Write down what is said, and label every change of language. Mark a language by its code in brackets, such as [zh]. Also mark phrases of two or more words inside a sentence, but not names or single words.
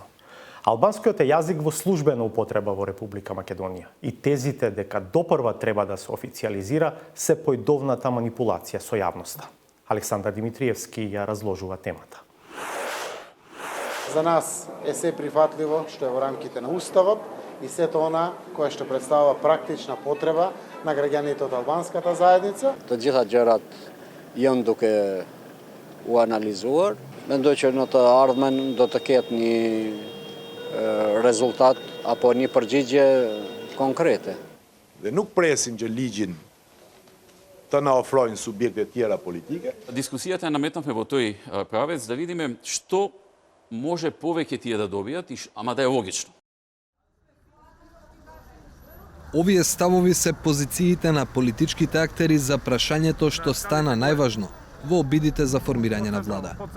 [mk] Албанскиот е јазик во службена употреба во Република Македонија и тезите дека допрва треба да се официјализира се појдовната манипулација со јавноста. Александар Димитриевски ја разложува темата. За нас е се прифатливо што е во рамките на Уставот и сето она кое што представува практична потреба на граѓаните од албанската заедница. [sq] Të gjitha gjërat janë duke u analizuar. Mendoj që në të ardhmen do të ketë një rezultat apo një përgjigje konkrete. Dhe nuk presim që ligjin të na ofrojnë subjekte tjera politike. [mk] Дискусијата ја наметнавме во тој правец да видиме што може повеќе тие да добијат, ама да е логично. Овие ставови се позициите на политичките актери за прашањето што стана најважно во обидите за формирање на влада.